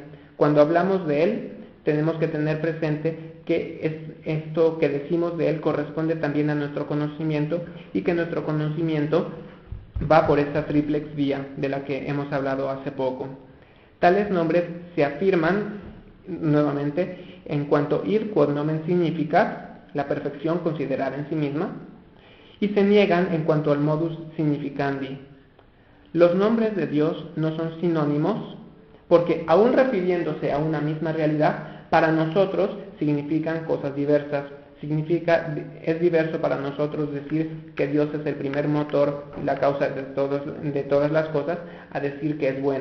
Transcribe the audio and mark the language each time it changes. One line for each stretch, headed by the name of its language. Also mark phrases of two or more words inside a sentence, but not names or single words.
Spanish: Cuando hablamos de Él, tenemos que tener presente que esto que decimos de Él corresponde también a nuestro conocimiento y que nuestro conocimiento va por esta triplex vía de la que hemos hablado hace poco. Tales nombres se afirman nuevamente en cuanto
Latin: id quod nomen significat,
Spanish: la perfección considerada en sí misma, y se niegan en cuanto al
Latin: modus significandi.
Spanish: Los nombres de Dios no son sinónimos porque, aun refiriéndose a una misma realidad, para nosotros significan cosas diversas. Es diverso para nosotros decir que Dios es el primer motor y la causa de todas las cosas, a decir que es bueno.